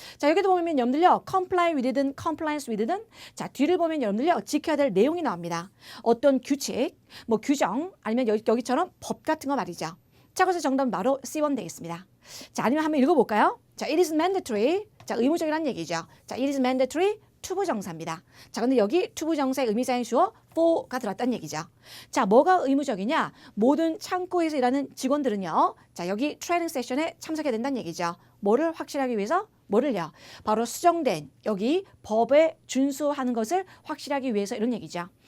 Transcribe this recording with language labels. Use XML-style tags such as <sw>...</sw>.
<ko>자, 여기도 보면 여러분들요.</ko> <en>comply with</en> <ko>든</ko> <en>compliance with</en> <ko>든 자, 뒤를 보면 여러분들요. 지켜야 될 내용이 나옵니다. 어떤 규칙, 뭐 규정, 아니면 여기처럼 법 같은 거 말이죠. 자, 그래서 정답은 바로 C번 되겠습니다. 자, 아니면 한번 읽어볼까요?</ko> <en>자, it is mandatory.</en> <ko>자, 의무적이라는 얘기죠.</ko> <en>자, it is mandatory</en> <ko>투부정사입니다. 자, 근데 여기 투부정사의 의미사인 주어 for가 들어왔다는 얘기죠. 자, 뭐가 의무적이냐? 모든 창고에서 일하는 직원들은요. 자, 여기 트레이닝 세션에 참석해야 된다는 얘기죠. 뭐를 확실하기 위해서? 뭐를요? 바로 수정된 여기 법에 준수하는 것을 확실하기 위해서 이런 얘기죠.</ko>